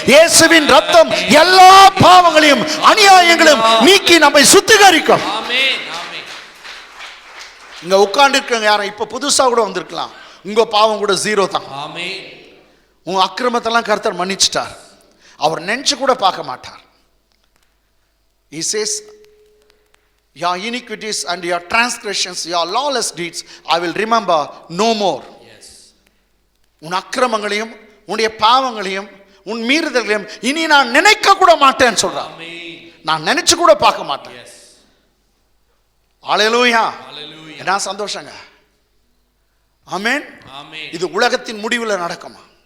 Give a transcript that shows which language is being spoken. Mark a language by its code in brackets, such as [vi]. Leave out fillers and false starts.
[ta] இயேசுவின் ரத்தம் எல்லா பாவங்களையும் அநியாயங்களையும் நீக்கி நம்மை சுத்திகரிக்கும். ஆமென். ஆமென். இங்க உட்கார்ந்து இருக்கவங்க யாரும் இப்ப புதுசா கூட வந்திருக்கலாம், உங்க பாவம் கூட 0 தான். ஆமென். உங்க அக்கிரமத்தெல்லாம் கர்த்தர் மன்னிச்சிட்டார். அவர் நினைச்சு கூட பார்க்க மாட்டார். [en] He says, your iniquities and your transgressions, your lawless deeds, I will remember no more. Yes. [ta] உன் அக்கிரமங்களையும் உன்னுடைய பாவங்களையும் உன் மீறுதல்களையும் இனி நான் நினைக்க கூட மாட்டேன்னு சொல்றார். ஆமென். நான் நினைச்சு கூட பார்க்க மாட்டேன். [en] Yes. [ta] ஹல்லேலூயா. [en] Hallelujah. [ta] என்ன சந்தோஷங்க. ஆமென். ஆமென். இது உலகத்தின் முடிவில் நடக்குமா?